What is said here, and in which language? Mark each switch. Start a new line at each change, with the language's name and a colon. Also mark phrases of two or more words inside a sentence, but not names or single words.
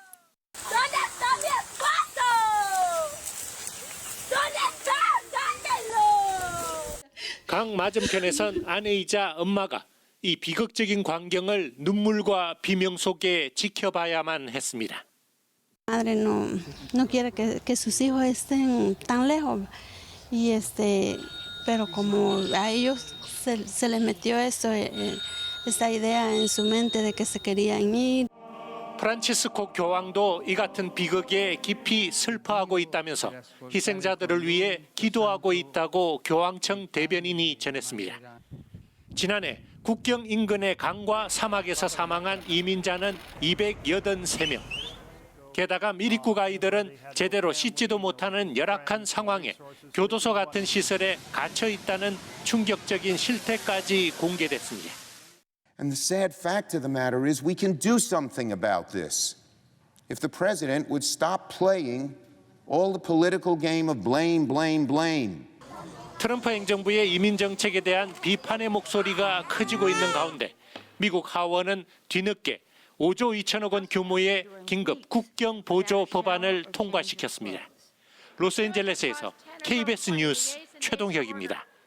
Korean: 강 맞은편에선 아내이자 엄마가 이 비극적인 광경을 눈물과 비명 속에 지켜봐야만 했습니다.
Spanish: Madre no quiere que sus hijos estén tan lejos pero como a ellos se les metió esa idea en su mente de que se querían ir.
Korean: 프란치스코 교황도 이 같은 비극에 깊이 슬퍼하고 있다면서 희생자들을 위해 기도하고 있다고 교황청 대변인이 전했습니다. 지난해 국경 인근의 강과 사막에서 사망한 이민자는 283명. 게다가 미리국 아이들은 제대로 씻지도 못하는 열악한 상황에 교도소 같은 시설에 갇혀 있다는 충격적인 실태까지 공개됐습니다.
English: And the sad fact of the matter is we can do something about this. If the president would stop playing all the political game of blame, blame, blame.
Korean: 트럼프 행정부의 이민 정책에 대한 비판의 목소리가 커지고 있는 가운데 미국 하원은 뒤늦게 5조 2천억 원 규모의 긴급 국경 보조 법안을 통과시켰습니다. 로스앤젤레스에서 KBS 뉴스 최동혁입니다.